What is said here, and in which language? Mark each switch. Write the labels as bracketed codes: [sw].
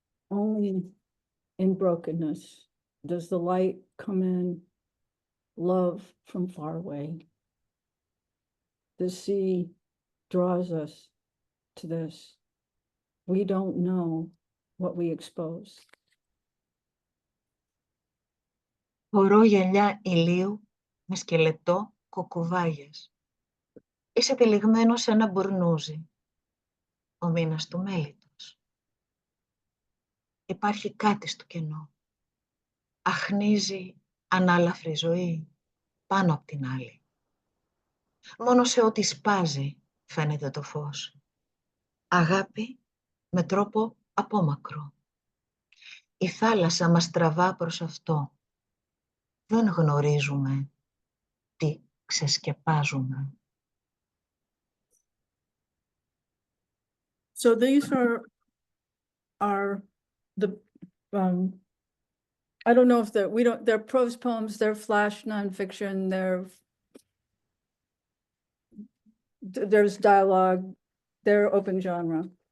[en] Only in brokenness does the light come in love from far away. The sea draws us to this. We don't know what we expose. [el] Φορώ γυαλιά ηλίου με σκελετό κοκκουβάγιας. Είσαι τυλιγμένο σε ένα μπουρνούζι, ο μήνας του μέλιτος. Υπάρχει κάτι στο κενό. Αχνίζει ανάλαφρη ζωή πάνω απ' την άλλη. Μόνο σε ό,τι σπάζει φαίνεται το φως. Αγάπη με τρόπο απόμακρο. Η θάλασσα μας τραβά προς αυτό. Δεν γνωρίζουμε τι ξεσκεπάζουμε. [en] So these are the I don't know if they're prose poems, they're flash nonfiction, there's dialogue, they're open genre.